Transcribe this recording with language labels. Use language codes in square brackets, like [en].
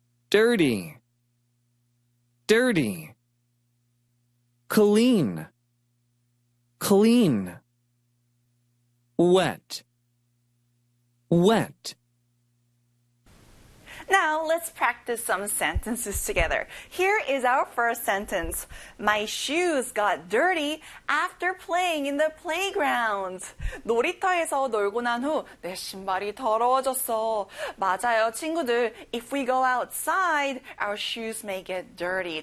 [en] dirty. dirty. clean. clean. wet. wet. Now, let's practice some sentences together. Here is our first sentence. My shoes got dirty after playing in the playground. [ko] 놀이터에서 놀고 난 후 내 신발이 더러워졌어. 맞아요, 친구들. [en] If we go outside, our shoes may get dirty.